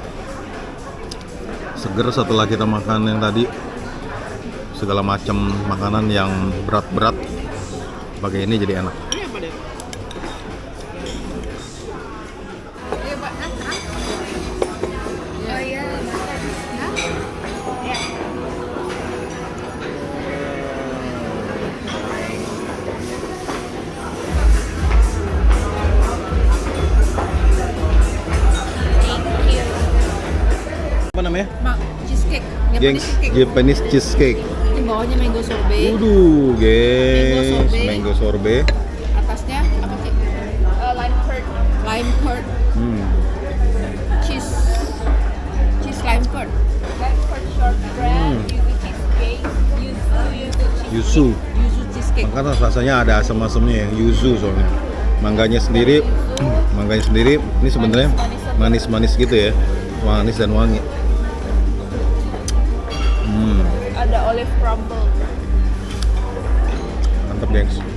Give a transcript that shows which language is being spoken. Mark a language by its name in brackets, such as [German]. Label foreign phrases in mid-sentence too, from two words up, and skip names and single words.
[Indonesian] Seger setelah kita makan yang tadi. Segala macam makanan yang berat-berat pakai ini jadi enak. Ini apa deh? Iya, Pak. Oh iya. Ya. [English] Thank you. [Indonesian] Apa namanya? Mak, cheesecake. [English] Gengs, Japanese cheesecake. [Indonesian] Ini bawahnya [English] mango sorbet. [Indonesian] Waduh, gengs, sorbet. [English] mango sorbet. [Indonesian] Atasnya apa sih? [English] Lime curd. Lime curd. Cheese. Cheese lime curd. Lime curd shortbread. Yuzu cheesecake. Yuzu. Yuzu cheesecake. [Indonesian] Makanya rasanya ada asam-asamnya yang yuzu soalnya. Mangganya sendiri, ini sebenarnya manis-manis gitu ya, manis dan wangi. [English] Ada olive crumble. [Indonesian] Mantap gengs.